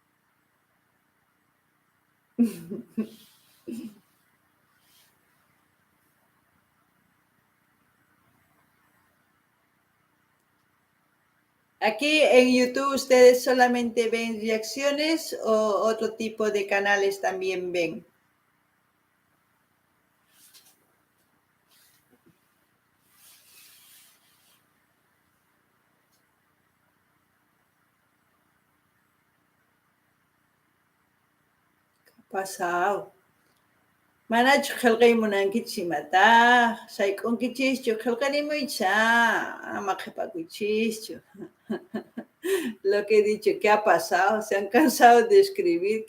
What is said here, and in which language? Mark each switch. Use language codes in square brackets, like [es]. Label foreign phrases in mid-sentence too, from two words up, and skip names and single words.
[es] Aquí en YouTube, ¿ustedes solamente ven reacciones o otro tipo de canales también ven? ¿Qué ha pasado? [qu] Manachu qillqaymunankichis imataq, sayk'unkichischu qillqarimuycha, ama qhipakuchischu. [es] Lo que he dicho, ¿qué ha pasado? ¿Se han cansado de escribir?